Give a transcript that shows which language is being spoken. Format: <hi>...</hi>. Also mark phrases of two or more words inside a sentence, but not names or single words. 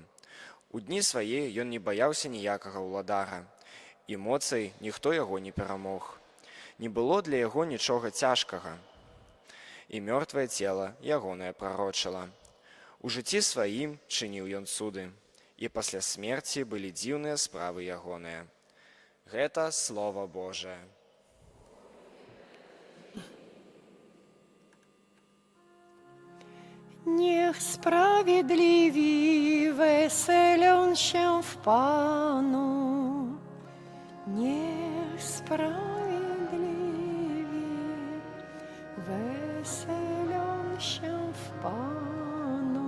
<be>У дні свае ён не баяўся ніякага ўладара, і моцай ніхто яго не перамог. Не было для яго нічога цяжкага, і мёртвае цела ягонае прарочыла. У жыцці сваім чыніў ён цуды, і пасля смерці былі дзіўныя справы ягоныя. Гэта Слова Божае.</be> <pl>Niech sprawiedliwi weselią się w Panu. Niech sprawiedliwi weselią się w Panu.</pl>